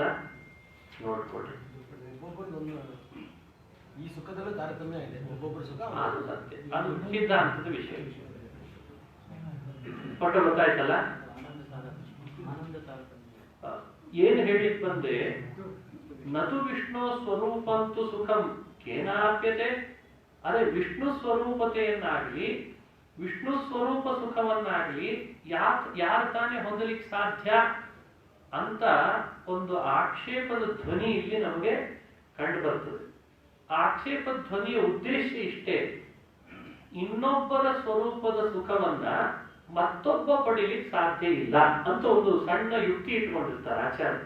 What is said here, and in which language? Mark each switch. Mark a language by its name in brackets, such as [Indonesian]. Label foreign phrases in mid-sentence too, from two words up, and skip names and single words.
[Kannada] ನೋಡ್ಕೊಡ್ರಿ. ಈ ಸುಖದಲ್ಲೂ ತಾರತಮ್ಯ ಇದೆ. ಒಬ್ಬೊಬ್ಬರ ಸುಖ ಅದು ಸತ್ಯ, ಅದು ಸಿದ್ಧಾಂತದ ವಿಷಯ. ಪಟ್ಟ ಗೊತ್ತಾಯ್ತಲ್ಲ? ಏನು ಹೇಳಿಕ್ ಬಂದೆ? [Sanskrit] ನತು ವಿಷ್ಣು ಸ್ವರೂಪಂತು ಸುಖಂ ಕೇನಾಪ್ಯತೆ. [Kannada] ಅದೇ ವಿಷ್ಣು ಸ್ವರೂಪತೆಯನ್ನಾಗ್ಲಿ ವಿಷ್ಣು ಸ್ವರೂಪ ಸುಖವನ್ನಾಗ್ಲಿ ಯಾರು ತಾನೇ ಹೊಂದಲಿಕ್ಕೆ ಸಾಧ್ಯ ಅಂತ ಒಂದು ಆಕ್ಷೇಪದ ಧ್ವನಿ ಇಲ್ಲಿ ನಮಗೆ ಕಂಡು ಬರ್ತದೆ. ಆಕ್ಷೇಪ ಧ್ವನಿಯ ಉದ್ದೇಶ ಇಷ್ಟೇ, ಇನ್ನೊಬ್ಬರ ಸ್ವರೂಪದ ಸುಖವನ್ನ ಮತ್ತೊಬ್ಬ ಪಡೀಲಿಕ್ಕೆ ಸಾಧ್ಯ ಇಲ್ಲ ಅಂತ ಒಂದು ಸಣ್ಣ ಯುಕ್ತಿ ಇಟ್ಕೊಂಡಿರ್ತಾರೆ ಆಚಾರ್ಯ.